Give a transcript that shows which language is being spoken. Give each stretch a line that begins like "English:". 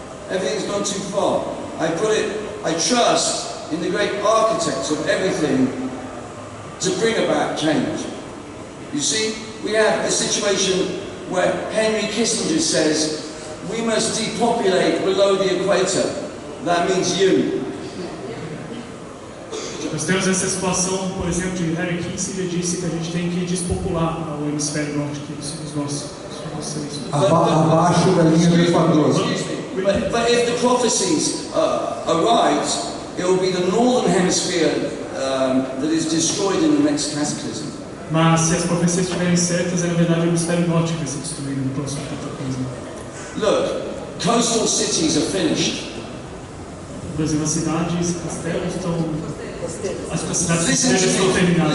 English: Everything's gone too far. I trust in the great architects of everything to bring about change. You see, we have a situation where Henry Kissinger says we must depopulate below the equator. That means you.
Portuguese: Nós temos essa situação, por exemplo, de Henry Kissinger disse que a gente tem que despopular o hemisfério norte, que são os nossos seres. Abaixo da linha do Equador.
English: But if the prophecies are right, it will be the northern hemisphere that is destroyed in the next cataclysm.
Portuguese: Mas se as profecias estiverem certas, é na verdade o hemisfério norte que vai ser destruído no próximo cataclismo.
English: Look, coastal cities are finished.
Portuguese: Por exemplo, as cidades, castelos estão... As cidades estão terminadas.